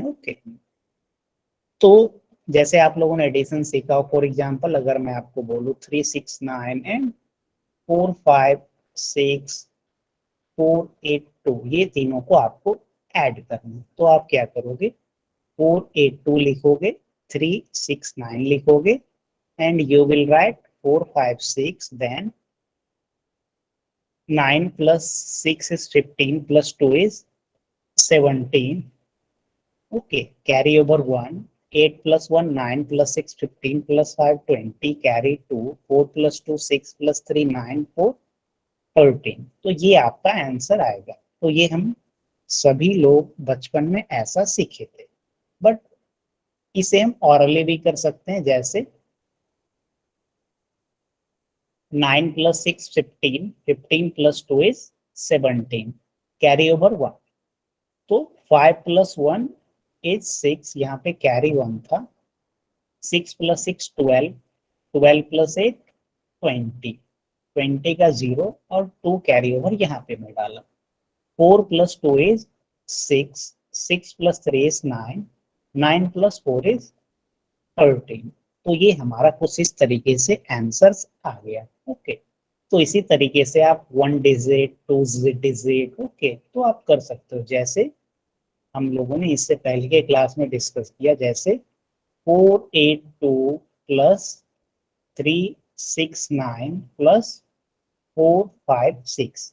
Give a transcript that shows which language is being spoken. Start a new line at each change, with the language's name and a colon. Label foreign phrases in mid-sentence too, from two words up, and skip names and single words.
Hindi: ओके, तो जैसे आप लोगों ने एडिशन सीखा हो,
English: for example
Hindi: अगर मैं आपको बोलूं 3 6 9 एंड 4 5 6 4 8 2, ये तीनों को आपको ऐड करना है, तो आप क्या करोगे? 4 8 2 लिखोगे, 3 6 9 लिखोगे,
English: and you will write 4 5 6, then 9 plus 6 is 15 plus 2 is 17. Okay, carry over 1, 8 plus 1 9 plus 6 15 plus 5 20, carry 2, 4 plus 2 6 plus 3 9 4 13।
Hindi: तो ये आपका आंसर आएगा। तो ये हम सभी लोग बचपन में ऐसा सीखे थे, बट इसे हम ऑरली भी कर सकते हैं।
English: जैसे 9 plus 6 15, 15 plus 2 is 17, carry over 1।
Hindi: तो 5
English: plus 1 is 6,
Hindi: यहाँ पे कैरी 1 था। 6 plus 6 12, 12 plus 8 20, 20 का 0 और 2
English: carry over
Hindi: यहाँ पे मैं डाला।
English: 4 plus 2 is 6, 6 plus 3 is 9, 9 plus 4 is 13।
Hindi: तो ये हमारा कुछ इस तरीके से आंसर्स आ गया। ओके, तो इसी तरीके से आप 1 डिजिट 2 डिजिट, ओके, तो आप कर सकते हो। जैसे हम लोगों ने इससे पहले के क्लास में डिस्कस किया, जैसे 4 8 2 प्लस 3 6 9 प्लस 4 5 6।